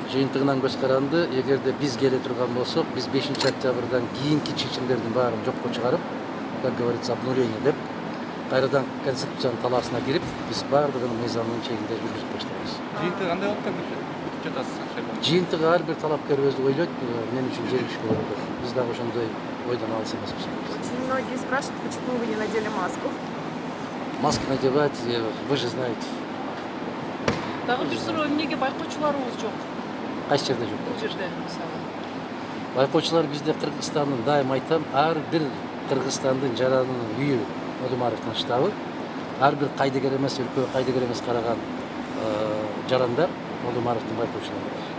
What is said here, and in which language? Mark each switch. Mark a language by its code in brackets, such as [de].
[ky] Жыйынтыгынан көз каранды, эгерде биз келе турган болсок, биз 5-октябрдан кийинки чечимдердин баарын жокко чыгарып, [ru] как говорится, обнуление [ky] деп, кайрадан конституциянын талаасына кирип, биз баардыгын мыйзамдын чегинде жүргүзүп баштайбыз. Жыйынтыгы кандай болуп бүтүп жатасыз шайлоо? Жыйынтыгы ар бир талапкер өзү ойлойт, мен үчүн жеңиш болот деп. Биз дагы ошондой ойдон алыс эмеспиз. [ru] Очень многие спрашивают, почему вы не надели маску. Маска надевать, вы же знаете. [ky] Дагы бир суроо, эмнеге байкоочуларыбыз жок? Кайсы жерде жок? Бул жерде мисалы. Байкоочулар бизде Кыргызстандын, дайым айтам, ар бир Кыргызстандын жаранынын үйү Мадумаровдун штабы, ар бир кайдыгер эмес, өлкө кайдыгер эмес караган жарандар Мадумаровдун байкоочулары.